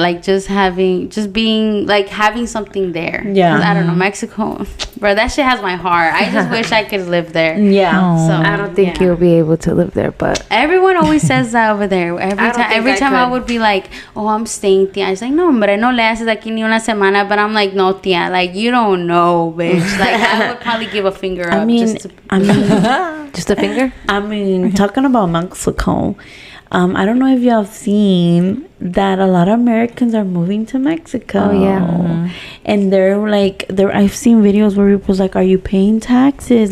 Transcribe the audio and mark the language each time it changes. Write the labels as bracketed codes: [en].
[en] Like just being like having something there. Yeah. 'Cause I don't know, Mexico, bro. That shit has my heart. I just wish I could live there. Yeah. Oh. So I don't think yeah. you'll be able to live there, but Everyone always says that over there. Every time I would be like, "Oh, I'm staying, tia." It's like, [es] "No, hombre, no le haces aquí ni una semana." [en] But I'm like, "No, tia. Like you don't know, bitch. Like I would probably give a finger up." I mean, just to, just a finger. Talking about Mexico, I don't know if y'all have seen that a lot of Americans are moving to Mexico. Oh, yeah. And I've seen videos where people's like, are you paying taxes?